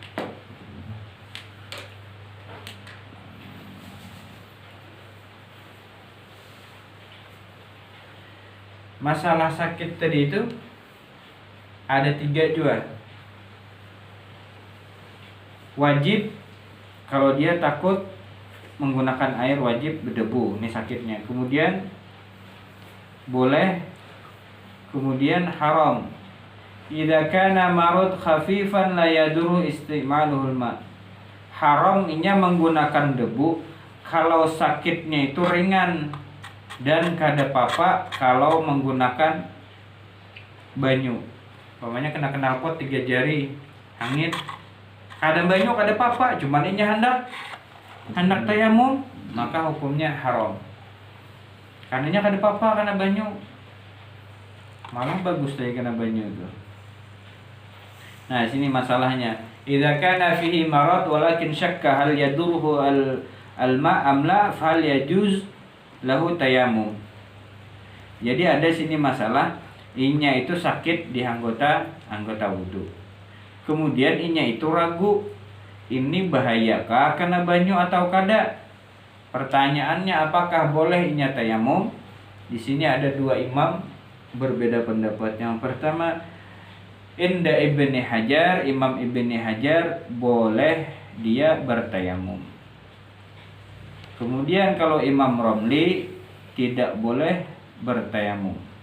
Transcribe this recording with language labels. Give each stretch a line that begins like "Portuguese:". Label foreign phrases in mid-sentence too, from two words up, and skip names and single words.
Indonesian: Masalah sakit tadi itu ada 3 juga. Wajib kalau dia takut menggunakan air, wajib berdebu, ini sakitnya. Kemudian boleh, kemudian haram.
Arabic: إذا كان مرض خفيفا لا يضر استعماله الماء.
Banjar: Haram inya menggunakan debu kalau sakitnya itu ringan dan kada apa-apa kalau menggunakan banyu. Umpamanya kena knalpot 3 jari, hangit. Kada banyu kada apa-apa, cuman inya hendak tayamum, maka hukumnya haram. Karenanya kada apa-apa kena banyu. Malah bagus dari kena banyu itu. Nah, sini masalahnya.
Arabic: إذا كان فيه مرض ولكن شك هل يضره الماء أم لا فليجز له التيمم.
Banjar: Jadi ada sini masalah, inya itu sakit di anggota wudu. Kemudian inya itu ragu, ini bahayakah kena banyu atau kada? Pertanyaannya, apakah boleh inya tayamum?
Indonesian: Di sini ada 2 imam berbeda pendapat. Yang pertama, Inda Ibni Hajar, Imam Ibni Hajar boleh dia bertayamum. Kemudian kalau Imam Romli tidak boleh bertayamum.